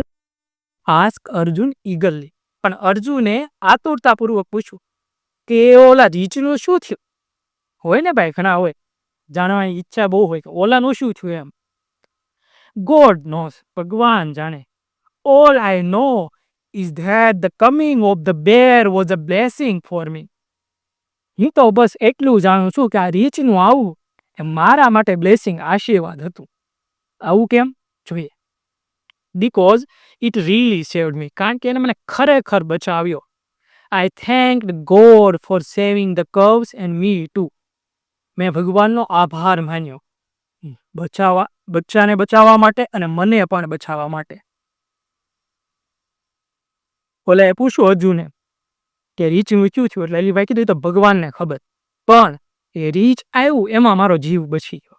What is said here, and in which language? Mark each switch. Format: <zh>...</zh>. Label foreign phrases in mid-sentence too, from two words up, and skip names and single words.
<en>ask Arjun eagerly.</en> <gu>પણ અર્જુને આતુરતાપૂર્વક પૂછ્યું કે ઓલા રીંછનું શું થયું? હોય ને ભાઈ, ઘણા હોય, જાણવાની ઈચ્છા બહુ હોય કે ઓલાનું શું થયું એમ.</gu> <en>God knows,</en> <gu>ભગવાન જાણે.</gu> <en>All I know is that the coming of the bear was a blessing for me.</en> <gu>હું તો બસ એટલું જાણું છું કે આ રીંછનું આવું એ મારા માટે બ્લેસિંગ, આશીર્વાદ હતું. આવું કેમ? જોઈએ.</gu> <en>Because it really saved me.</en> <gu>કારણ કે એને મને ખરેખર બચાવ્યો.</gu> <en>I thanked God for saving the cubs and me too.</en> <gu>મેં ભગવાનનો આભાર માન્યો બચ્ચાને બચાવવા માટે અને મને પણ બચાવવા માટે. ઓલાએ પૂછ્યું અર્જુને કે રીંછનું શું થયું? એટલે અલીભાઈ કીધું તો ભગવાનને ખબર, પણ એ રીંછ આવ્યું એમાં મારો જીવ બચી ગયો.</gu>